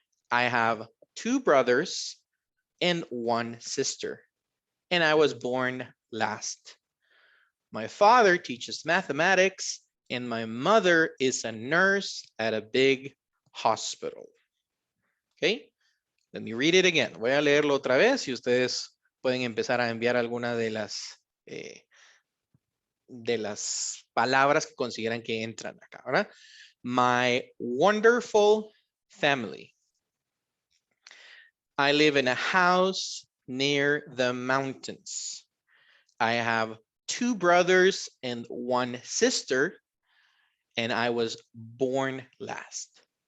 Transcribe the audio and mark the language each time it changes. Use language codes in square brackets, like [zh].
[en] I have 2 brothers and 1 sister, and I was born last. My father teaches mathematics, and my mother is a nurse at a big hospital. Okay, let me read it again. [es] Voy a leerlo otra vez y ustedes pueden empezar a enviar alguna de las palabras que consideran que entran acá, ¿verdad? [en] My wonderful family. I live in a house near the mountains. I have 2 brothers and 1 sister, and I was born last.